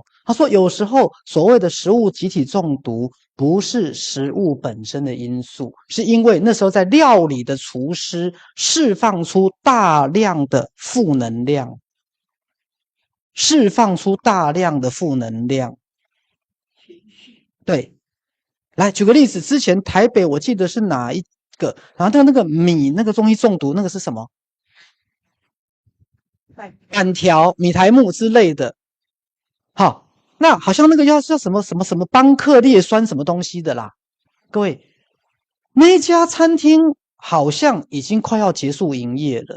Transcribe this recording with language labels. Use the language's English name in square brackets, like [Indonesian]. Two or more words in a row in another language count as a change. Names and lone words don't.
[Chinese] 他說，有時候所謂的食物集體中毒，不是食物本身的因素，是因為那時候在料理的廚師釋放出大量的負能量，釋放出大量的負能量。對，來舉個例子，之前台北我記得是哪一個，然後那個米那個東西中毒，那個是什麼？板條、米苔目之類的。好，那好像那個叫什麼邦克列酸什麼東西的啦。各位，那一家餐廳好像已經快要結束營業了。